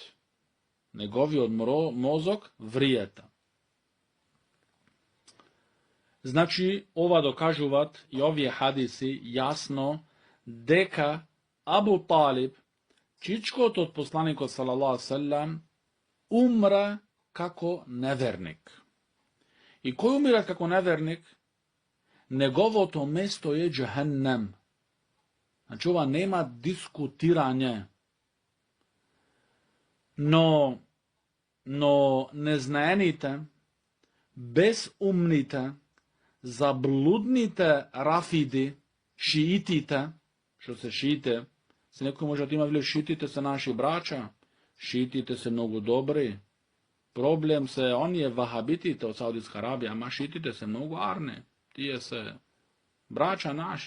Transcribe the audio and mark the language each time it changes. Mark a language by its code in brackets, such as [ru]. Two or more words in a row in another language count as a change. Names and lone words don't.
[mk] Неговиот мозок вриета. Значи, ова докажуваат и овие хадиси јасно дека Абу Талиб, чичкото од посланикот [ar] صلى الله عليه وسلم, [mk] умра како неверник. И кој умира како неверник? Неговото место е џехеннем. Значи, ова нема дискутирање. Но незнаените, безумните, заблудните рафиди, шиитите, што се шиите, се некој може да има вели шиитите се наши брача, шиитите се многу добри, проблем се оние вахабитите од Саудитска Арабија, ама шиитите се многу арни, тие се брача наши.